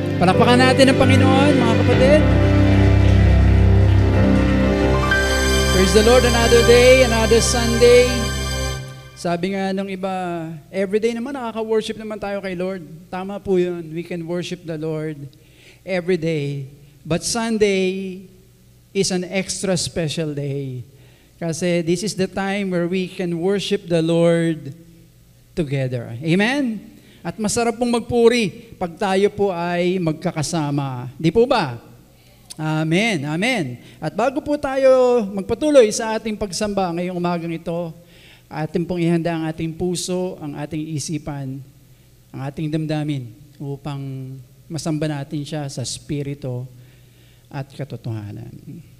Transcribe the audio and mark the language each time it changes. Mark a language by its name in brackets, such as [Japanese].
[Filipino] Palakpakan natin ang Panginoon, mga kapatid. [English] Praise the Lord, another day, another Sunday. [Filipino] Sabi nga nung iba, everyday naman nakaka-worship naman tayo kay Lord. Tama po yun. [English] We can worship the Lord every day. But Sunday is an extra special day. [Filipino] Kasi [English] this is the time where we can worship the Lord together. Amen? [Filipino] At masarap pong magpuri pag tayo po ay magkakasama. Di po ba? Amen. Amen. At bago po tayo magpatuloy sa ating pagsamba ngayong umagang ito, ating pong ihanda ang ating puso, ang ating isipan, ang ating damdamin upang masamba natin siya sa spirito at katotohanan.